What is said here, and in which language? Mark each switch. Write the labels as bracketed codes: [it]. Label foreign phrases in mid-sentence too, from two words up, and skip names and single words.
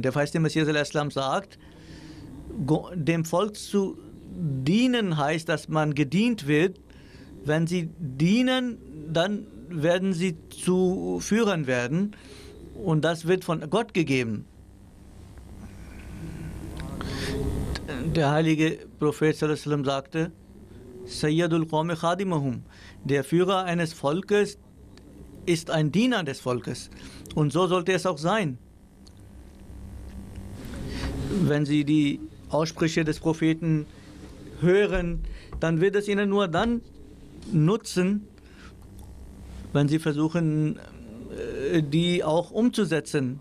[de] Der Feiste Messias al-Islam sagt, dem Volk zu dienen heißt, dass man gedient wird. Wenn sie dienen, dann werden sie zu Führern werden und das wird von Gott gegeben. Der heilige Prophet [ar] صلى الله عليه وسلم [de] sagte, [ar] سيد القوم خادمهم, [de] der Führer eines Volkes ist ein Diener des Volkes und so sollte es auch sein. Wenn Sie die Aussprüche des Propheten hören, dann wird es Ihnen nur dann nutzen, wenn Sie versuchen, die auch umzusetzen.